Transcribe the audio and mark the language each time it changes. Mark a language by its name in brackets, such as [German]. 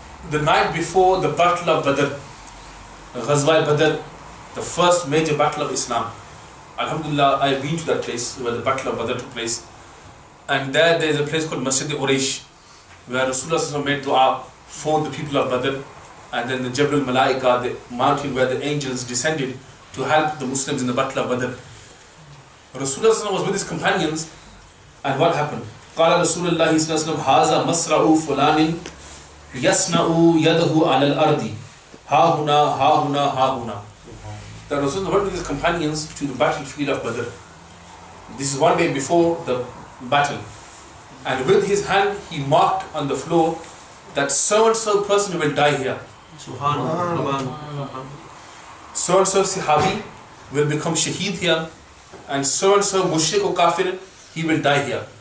[English] the night before the battle of Badr, Ghazwa Badr, the first major battle of Islam, Alhamdulillah, I've been to that place where the battle of Badr took place, and there is a place called Masjid Uraish, where Rasulullah made dua for the people of Badr, and then the Jabal Malaika, the mountain where the angels descended to help the Muslims in the battle of Badr. Rasulullah was with his companions, and what happened? [Arabic] قال رسول الله صلى الله عليه وسلم هذا مسرع فلان يصنع يده على الأرض ها هنا ها هنا. [English] The Rasulullah went with his companions to the battlefield of Badr. This is one day before the battle, and with his hand he marked on the floor that so and so person will die here. So and so Sahabi will become Shaheed here, and so Mushrik or Kafir, he will die here.